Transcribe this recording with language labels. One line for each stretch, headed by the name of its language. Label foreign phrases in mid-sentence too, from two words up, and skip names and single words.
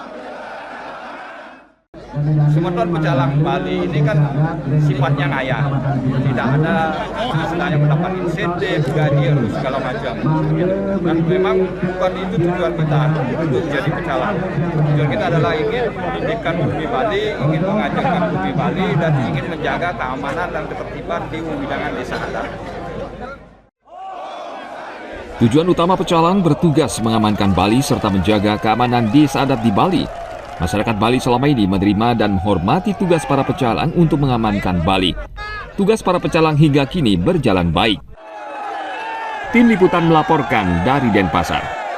Indonesian: Semeton Pecalang Bali ini kan sifatnya ngayah, tidak ada istilahnya mendapat insentif, gaji, segala macam. Dan memang bukan itu tujuan kita untuk jadi pecalang. Tujuan kita adalah ingin mendidikan bumi Bali, ingin mengajarkan bumi Bali, dan ingin menjaga keamanan dan ketertiban di bidang desa adat. Tujuan utama pecalang bertugas mengamankan Bali serta menjaga keamanan desa adat di Bali. Masyarakat Bali selama ini menerima dan menghormati tugas para pecalang untuk mengamankan Bali. Tugas para pecalang hingga kini berjalan baik. Tim Liputan melaporkan dari Denpasar.